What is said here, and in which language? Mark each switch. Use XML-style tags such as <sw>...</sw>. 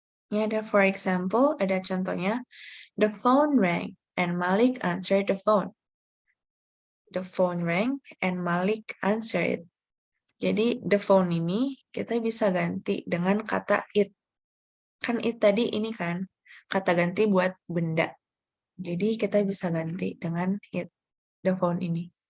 <id>Ini ada for example, ada contohnya.</id> <en>The phone rang and Malik answered the phone. The phone rang and Malik answered it.</en> <id>Jadi</id> <en>the phone</en> <id>ini kita bisa ganti dengan kata it. Kan it tadi ini kan kata ganti buat benda. Jadi kita bisa ganti dengan it,</id> <en>the phone</en> <id>ini.</id>